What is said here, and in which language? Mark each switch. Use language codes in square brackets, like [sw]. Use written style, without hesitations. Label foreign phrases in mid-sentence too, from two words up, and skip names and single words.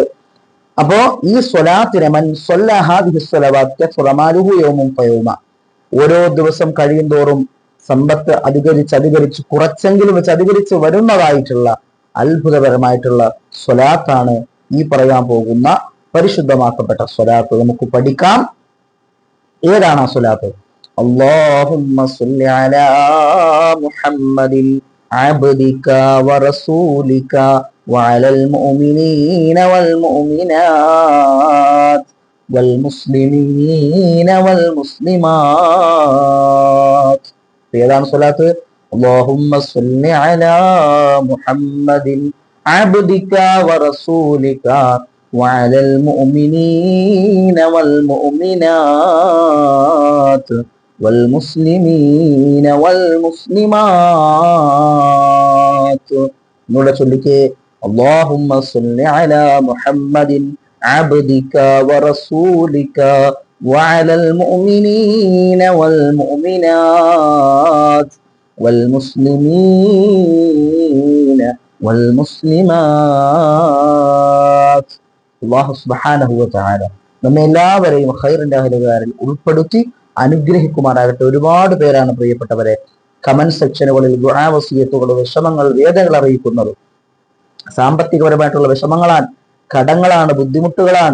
[ml] അപ്പോ ഈ സ്വലാത്തിനെ ഓരോ ദിവസം കഴിയുന്തോറും സമ്പത്ത് അധികരിച്ച് കുറച്ചെങ്കിലും വെച്ച് അധികരിച്ച് വരുന്നതായിട്ടുള്ള അത്ഭുതപരമായിട്ടുള്ള സ്വലാത്താണ് ഈ പറയാൻ പോകുന്ന പരിശുദ്ധമാക്കപ്പെട്ട സ്വലാത്ത്. നമുക്ക് പഠിക്കാം. ഏതാണ് ആ സ്വലാത്ത്? [ar] اللهم صل على محمد عبدك ورسولك وعلى المؤمنين والمؤمنات والمسلمين والمسلمات. [ml] ഏതാണ് സ്വലാത്ത്? [ar] اللهم صل على محمد عبدك ورسولك وعلى المؤمنين والمؤمنات والمسلمين والمسلمات. [ml] نولا ചൊല്ലിക്കേ, [ar] اللهم صل على محمد عبدك ورسولك وعلى المؤمنين والمؤمنات والمسلمين والمسلمات. الله سبحانه وتعالى [ml] നമ്മെ എല്ലാവരെയും ഖൈറിന്റെ അഹ്ലുകാരിൽ ഉൾപ്പെടുത്തി അനുഗ്രഹിക്കുമാറാകട്ടെ. ഒരുപാട് പേരാണ് പ്രിയപ്പെട്ടവരെ കമന്റ് സെക്ഷനുകളിൽ ദുആ വസിയത്തുകൾ, വിഷമങ്ങൾ, വേദനകൾ അറിയിക്കുന്നത്. സാമ്പത്തികപരമായിട്ടുള്ള വിഷമങ്ങളാണ്, കടങ്ങളാണ്, ബുദ്ധിമുട്ടുകളാണ്.